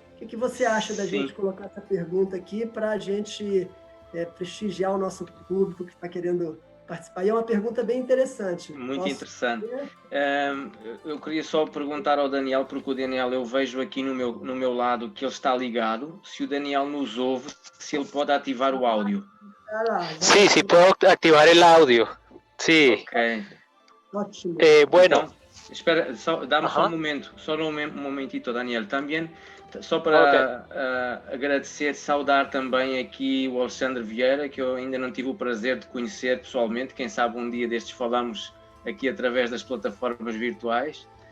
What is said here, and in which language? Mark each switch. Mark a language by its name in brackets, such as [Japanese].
[Portuguese] O que você acha da gente colocar essa pergunta aqui para a gente prestigiar o nosso público que está querendo participar? E é uma pergunta bem interessante. Muito interessante. Eu queria só perguntar ao Daniel, porque o Daniel, eu vejo aqui no meu lado que ele está ligado. Se o Daniel nos ouve, se ele pode ativar o áudio. [Spanish] Sí, sí puedo activar el audio. Sí. Ok. [Portuguese] Ótimo. [Spanish] Bueno. [Portuguese] Então, espera, dá-me só um momentito, Daniel. Também, só para agradecer, saudar também aqui o Alexandre Vieira, que eu ainda não tive o prazer de conhecer pessoalmente. Quem sabe um dia destes falamos aqui através das plataformas virtuais.